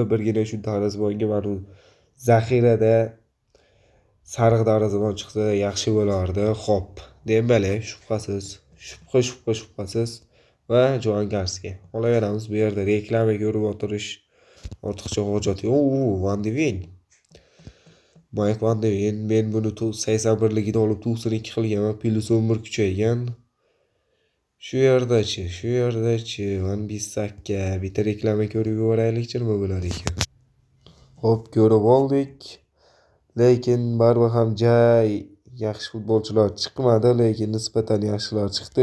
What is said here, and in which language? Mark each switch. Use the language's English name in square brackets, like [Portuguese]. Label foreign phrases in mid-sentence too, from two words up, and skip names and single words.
[Uzbek] Birgina shu darvozabonga mana zaxirada sariq darvozabon chiqsa yaxshi bo'lardi. Xo'p, Dembele, shubhasiz va Joan Garcia. Olaveramiz, bu yerda reklama ko'rib o'tirish ortiqcha hojat yo'q. Van de Ven. Mike Van de Ven, men buni 81ligida olib 92 qilganman, plus 11 kuchaygan. Shu yerdachi Van Bissaka bitta reklama ko'rib yuboraylikchi, nima bo'lar ekan. Xo'p, ko'rib oldik. Lekin baribir ham yaxshi futbolchilar chiqmadi, lekin nisbatan yaxshilar chiqdi.